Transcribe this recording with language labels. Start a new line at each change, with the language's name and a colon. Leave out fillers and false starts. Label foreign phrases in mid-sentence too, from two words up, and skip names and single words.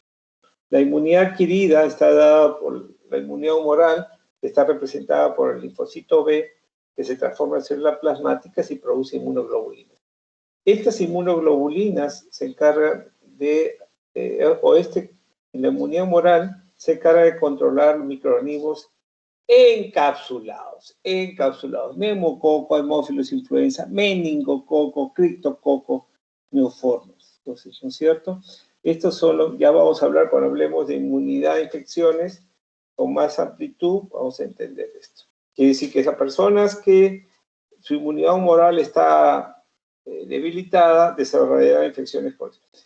Spanish: La inmunidad adquirida está dada por la inmunidad humoral, que está representada por el linfocito B, que se transforma en células plasmáticas y produce inmunoglobulinas. Estas inmunoglobulinas se encargan la inmunidad humoral se encarga de controlar microorganismos encapsulados, neumococo, hemófilos influenza, meningococo, criptococo, neoformos. Entonces, ¿no es cierto? Estos son ya vamos a hablar cuando hablemos de inmunidad a infecciones con más amplitud, vamos a entender esto. Quiere decir que esas personas que su inmunidad humoral está debilitada desarrollarán infecciones crónicas.